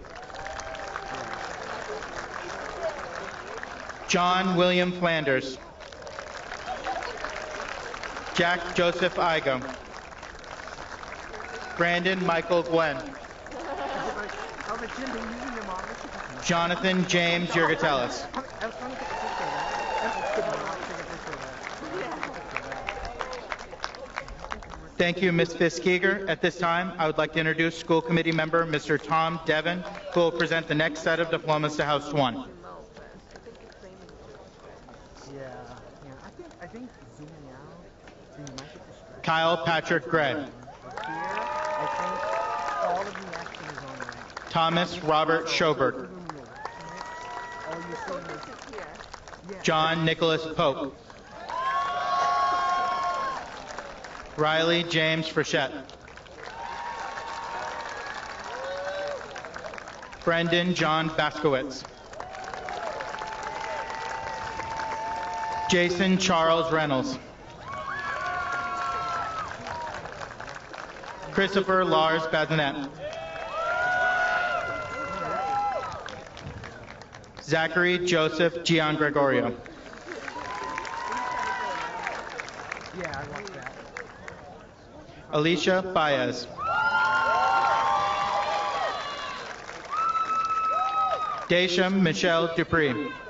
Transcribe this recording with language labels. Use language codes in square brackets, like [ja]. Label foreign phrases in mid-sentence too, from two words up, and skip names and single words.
[en] John William Flanders. Jack Joseph Igo. Brandon Michael Gwen. Jonathan James Yurgatelis. Thank you, Ms. Fisk-Eager. At this time, I would like to introduce school committee member Mr. Tom Devon, who will present the next set of diplomas to House 1. Kyle Patrick Gray. Thomas Robert Schoberg. John Nicholas Pope. Riley James Frechette. Brendan John Baskowitz. Jason Charles Reynolds. Christopher Lars Bazinet. Zachary Joseph Gian Gregorio. Alicia Baez. Daisha Michelle Dupree.